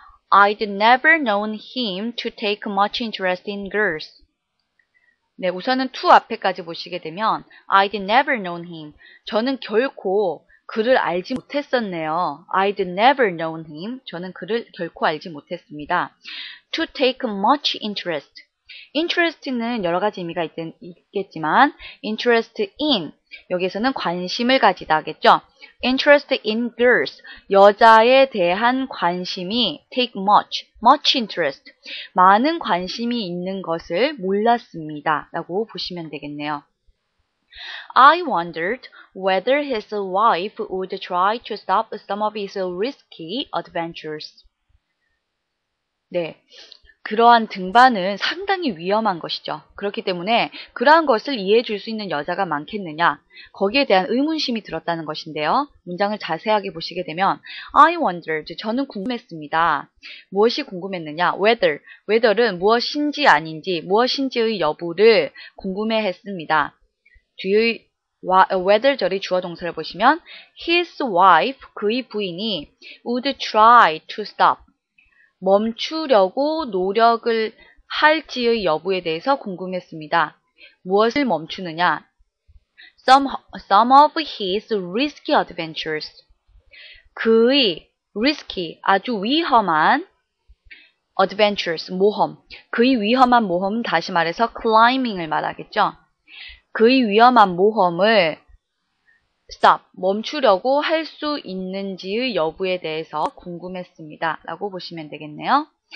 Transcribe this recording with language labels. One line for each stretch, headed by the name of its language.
English: I'd never known him to take much interest in girls.
Korean: 네, 우선은 to 앞에까지 보시게 되면
English: I'd never known him.
Korean: 저는 결코 그를 알지 못했었네요.
English: I'd never known him.
Korean: 저는 그를 결코 알지 못했습니다.
English: To take much interest.
Korean: interest는 여러 가지 의미가 있겠지만 interest in, 여기에서는 관심을 가지다 하겠죠. interest in girls, 여자에 대한 관심이
English: take much interest,
Korean: 많은 관심이 있는 것을 몰랐습니다 라고 보시면 되겠네요.
English: I wondered whether his wife would try to stop some of his risky adventures.
Korean: 네, 그러한 등반은 상당히 위험한 것이죠. 그렇기 때문에 그러한 것을 이해해 줄 수 있는 여자가 많겠느냐, 거기에 대한 의문심이 들었다는 것인데요. 문장을 자세하게 보시게 되면
English: I wondered,
Korean: 저는 궁금했습니다. 무엇이 궁금했느냐? whether는 무엇인지 아닌지, 무엇인지의 여부를 궁금해했습니다. 뒤의 whether절의 주어 동사를 보시면 his wife, 그의 부인이
English: would try to stop,
Korean: 멈추려고 노력을 할지의 여부에 대해서 궁금했습니다. 무엇을 멈추느냐?
English: Some of his risky adventures.
Korean: 그의 risky, 아주 위험한 adventures, 모험. 그의 위험한 모험은 다시 말해서 climbing을 말하겠죠. 그의 위험한 모험을 stop, 멈추려고 할 수 있는지의 여부에 대해서 궁금했습니다 라고 보시면 되겠네요.